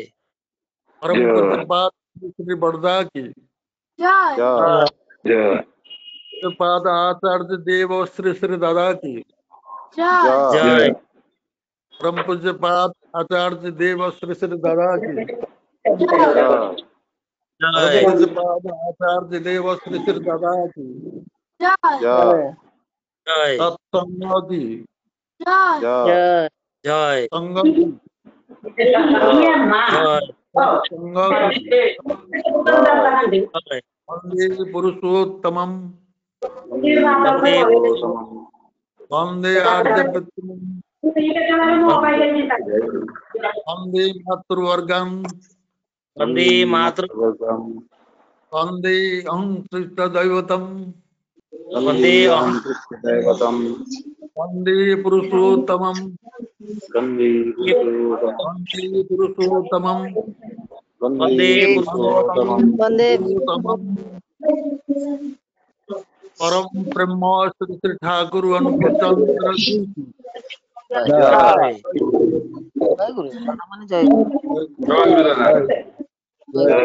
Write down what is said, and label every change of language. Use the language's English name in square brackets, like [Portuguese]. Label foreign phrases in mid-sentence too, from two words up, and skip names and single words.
[Hindi] परम पूज्य पाद श्री श्री बड़दा की पूज्य पाद आचार्य देव श्री श्री दादा की जय परम पूज्य पाद आचार्य देव श्री श्री दादा की परम जय पूज्य पाद आचार्य देव श्री श्री दादा की जय सत्संग की जय जय संग की जय संग की जय [Sanskrit] वंदे पुरुषोत्तमम् वंदे वंदे आर्यवृत्तिम् वंदे मातृवर्गम् वंदे मातृ वंदे अहं कृष्णदैवतम् वंदे अहं वंदे पुरुषोत्तमम् वंदे पुरुषोत्तमम् वंदे पुरुषोत्तमं वंदे [Hindi] पुरुषोत्तमम् परम ब्रह्म श्री श्री ठाकुर अनुकूल चंद्र जी की जय जय गुरु। जय गुरु।